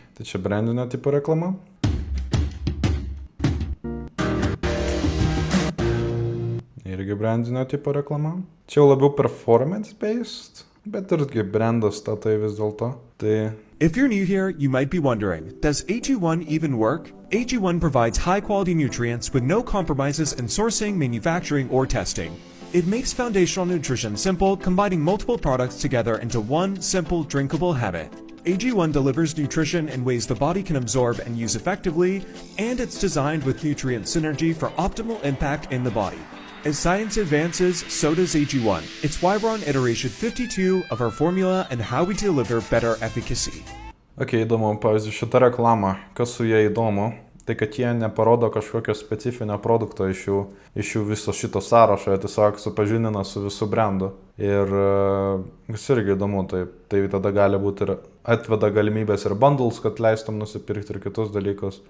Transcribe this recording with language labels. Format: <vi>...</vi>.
<lt>Čia brandinio tipo reklama. Irgi brandinio tipo reklama. Čia jau labiau performance-based, bet irgi brandas tai vis dėlto.</lt> <en>If you're new here, you might be wondering, does AG1 even work? AG1 provides high-quality nutrients with no compromises in sourcing, manufacturing, or testing. It makes foundational nutrition simple, combining multiple products together into one simple, drinkable habit. AG1 delivers nutrition in ways the body can absorb and use effectively, and it's designed with nutrient synergy for optimal impact in the body. As science advances, so does AG1. It's why we're on iteration 52 of our formula and how we deliver better efficacy.</en> <lt>Įdomu, pavyzdžiui, šitą reklamą, kas su jie įdomu, tai kad jie neparodo kažkokio specifinio produkto iš jų viso šito sąrašo, jie tiesiog supažindina su visų brandu. Ir kas irgi įdomu, tai tada gali būti ir atveda galimybės ir bundles, kad leistum nusipirkti ir kitus dalykus.</lt>